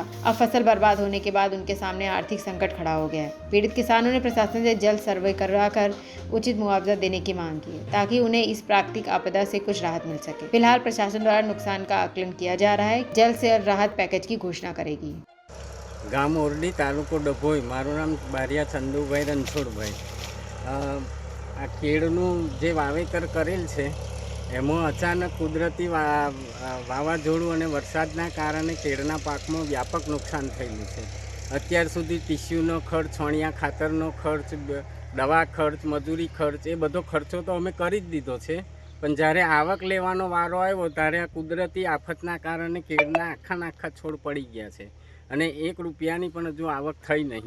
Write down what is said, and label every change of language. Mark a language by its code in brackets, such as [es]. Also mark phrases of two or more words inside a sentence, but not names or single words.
[hi] अब फसल बर्बाद होने के बाद उनके सामने आर्थिक संकट खड़ा हो गया है। पीड़ित किसानों ने प्रशासन से जल्द सर्वे करवाकर उचित मुआवजा देने की मांग की है, ताकि उन्हें इस प्राकृतिक आपदा से कुछ राहत मिल सके। फिलहाल प्रशासन द्वारा नुकसान का आकलन किया जा रहा है, जल्द से जल्द राहत पैकेज की घोषणा करेगी। [gu] ગામ ઓરડી તાલુકો ડભોઈ। મારું નામ બારિયા ચંદુભાઈ રણછોડભાઈ। आ केळનું જે વાવેતર કરેલ છે એમાં અચાનક કુદરતી વાવાઝોડું અને વરસાદના કારણે કેળના પાકમાં વ્યાપક નુકસાન થયેલું છે। અત્યાર સુધી ટીસ્યુનો ખર્ચ, છોણિયા ખાતરનો ખર્ચ, દવા ખર્ચ, મજૂરી ખર્ચ એ બધો ખર્ચો તો અમે કરી જ દીધો છે, પણ જ્યારે આવક લેવાનો વારો આવ્યો ત્યારે આ કુદરતી આફતના કારણે કેળના આખા છોડ પડી ગયા છે અને 1 રૂપિયાની પણ હજુ આવક થઈ નહીં।